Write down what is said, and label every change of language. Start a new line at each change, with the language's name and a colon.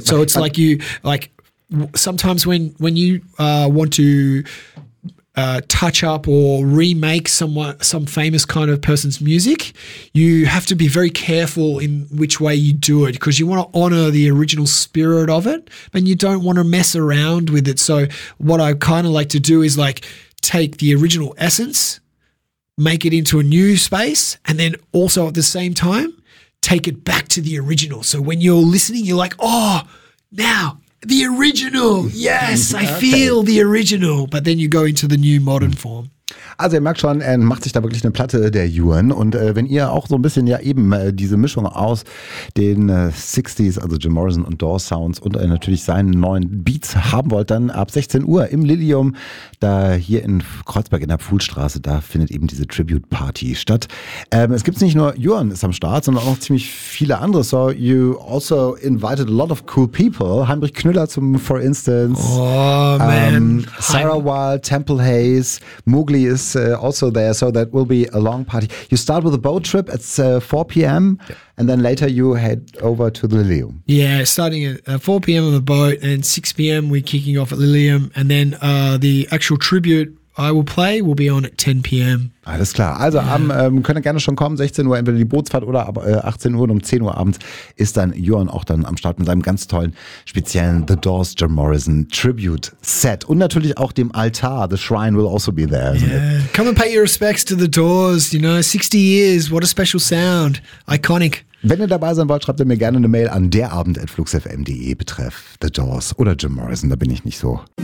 English: So it's like sometimes when you want to touch up or remake some famous kind of person's music, you have to be very careful in which way you do it, because you want to honor the original spirit of it, and you don't want to mess around with it. So what I kind of like to do is like take the original essence, make it into a new space, and then also at the same time, take it back to the original. So when you're listening, you're like, oh, now the original. Yes, I feel the original. But then you go into the new modern form.
German: Also ihr merkt schon, er macht sich da wirklich eine Platte, der Yuan. Und wenn ihr auch so ein bisschen ja eben diese Mischung aus den 60s, also Jim Morrison und Doors Sounds und natürlich seinen neuen Beats haben wollt, dann ab 16 Uhr im Lilium, da hier in Kreuzberg in der Pfuhlstraße, da findet eben diese Tribute-Party statt. Es gibt nicht nur Yuan ist am Start, sondern auch ziemlich viele andere.
English: So you also invited a lot of cool people. Heinrich Knüller zum for instance. Oh man. Sarah Wild, Temple Hayes, Mowgli ist also there, so that will be a long party. You start with a boat trip at 4 p.m. Yeah. And then later you head over to the Lilium. Yeah, starting at 4 p.m. on the boat, and 6 p.m. we're kicking off at Lilium, and then the actual tribute I will play will be on at 10 p.m.
German: Alles klar. Also könnt ihr gerne schon kommen, 16 Uhr entweder die Bootsfahrt oder aber 18 Uhr, und um 10 Uhr abends ist dann Yuan auch dann am Start mit seinem ganz tollen speziellen The Doors Jim Morrison Tribute Set. Und natürlich auch dem Altar.
English: The Shrine will also be there. Yeah. Come and pay your respects to The Doors, you know, 60 years, what a special sound. Iconic.
German: Wenn ihr dabei sein wollt, schreibt ihr mir gerne eine Mail an derabend@fluxfm.de betreff The Doors oder Jim Morrison, da bin ich nicht so